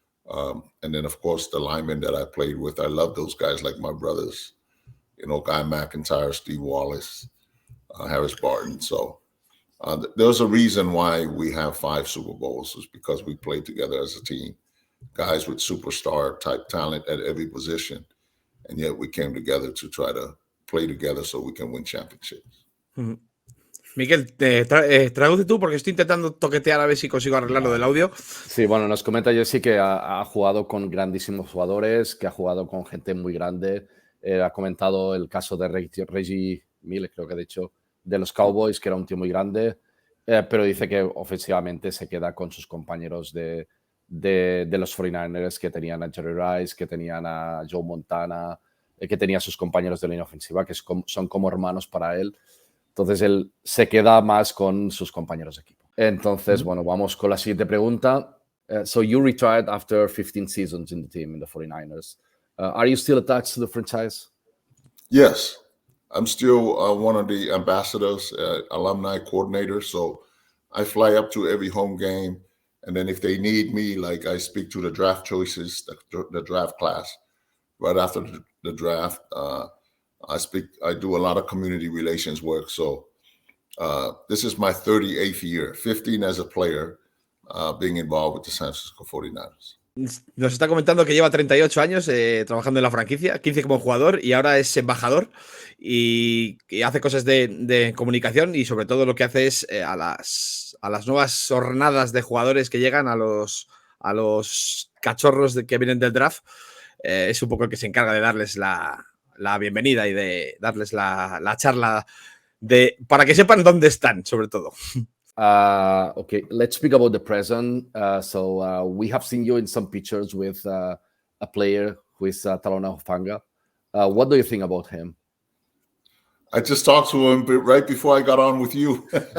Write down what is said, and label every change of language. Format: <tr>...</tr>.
<en>And then, of course, the linemen that I played with. I love those guys like my brothers, Guy McIntyre, Steve Wallace, Harris Barton. So there's a reason why we have 5 Super Bowls, is because we played together as a team, guys with superstar type talent at every position. And yet we came together to try to play together so we can win championships. Mm-hmm.</en> <es>Miguel, traduce tú porque estoy intentando toquetear a ver si consigo arreglar lo del audio. Sí, bueno, nos comenta Jesse que ha jugado con grandísimos jugadores, que ha jugado con gente muy grande. Ha comentado el caso de Reggie Miller, creo que ha dicho, de los Cowboys, que era un tío muy grande, pero dice que ofensivamente se queda con sus compañeros de los 49ers, que tenían a Jerry Rice, que tenían a Joe Montana, que tenía a sus compañeros de línea ofensiva, que son como hermanos para él. Entonces él se queda más con sus compañeros de equipo. Entonces, bueno, vamos con la siguiente pregunta.</es> <en>So you retired after 15 seasons in the team, in the 49ers. Are you still attached to the franchise? Yes, I'm still one of the ambassadors, alumni coordinators. So I fly up to every home game. And then if they need me, like I speak to the draft choices, the draft class. Right after the draft, I do a lot of community relations work. So this is my 38th year, 15 as a player, being involved with the San Francisco 49ers.</en> <es>Nos está comentando que lleva 38 años trabajando en la franquicia, 15 como jugador y ahora es embajador y hace cosas de comunicación y sobre todo lo que hace es a las nuevas hornadas de jugadores que llegan, a los cachorros que vienen del draft, es un poco el que se encarga de darles la bienvenida y de darles la charla para que sepan dónde están, sobre todo.</es> <en>Okay, let's speak about the present. So we have seen you in some pictures with a player who is Talona Hufanga. What do you think about him? I just talked to him right before I got on with you.</en>